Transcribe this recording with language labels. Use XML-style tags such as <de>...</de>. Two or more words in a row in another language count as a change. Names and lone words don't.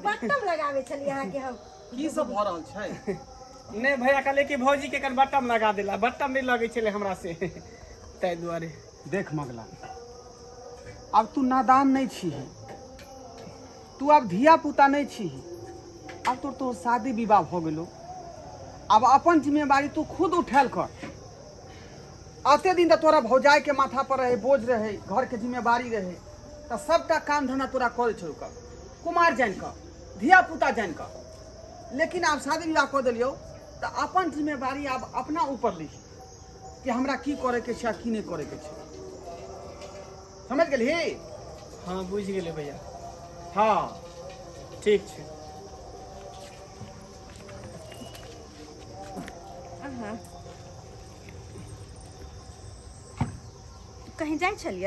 <mai>बटन लगावे छलिए अहाँ के हम। की सब भ रहल छै? नहीं भैया कहले कि भौजी के कर बटन लगा देला, बटन नहीं लगे छले हमरा से तै दुआरे। देख मगला, अब तू नादान नहीं छी, तू अब धिया पुता नहीं छी, अब तो शादी विवाह हो गेलो। अब अपन जिम्मेवारी तू खुद उठाल कर। आते दिन तो तोरा भौजाई के माथा पर रहे, बोझ रहे, घर के जिम्मेवारी रहे, तो सबटा काम धंधा तोरा करे छौ कर, कुमार जान कर, धिया पुता जान कर। लेकिन अब शादी विवाह कर दिलियो तो अपन जिम्मेवारी अब अपना ऊपर ली कि हमरा की करे के छै की नहीं करे के छै। समझ गेली? हाँ बुझ गेले भैया। हाँ ठीक छै। कहीं जाए छलिए?</mai>